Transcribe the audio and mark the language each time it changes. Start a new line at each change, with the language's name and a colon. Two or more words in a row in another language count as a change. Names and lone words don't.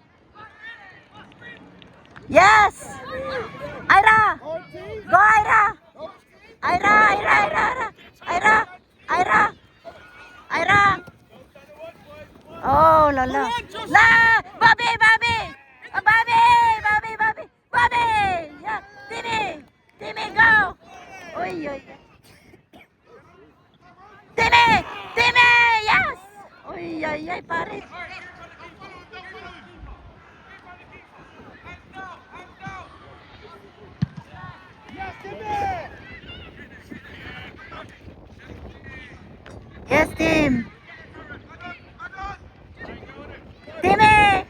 English: Yes. Ira. Go, Ira. Ira, Ira, Ira, Ira. Ira, Ira. Ira. Oh, la la. La, Bobby, Bobby. Bobby, Bobby, Bobby. Bobby. Yeah. Timmy. Timmy, go. Uy, uy. Timmy. Timmy. Yes.
Filipino: Uy, ay, ay, pare.
English: Yes, Tim. Timmy.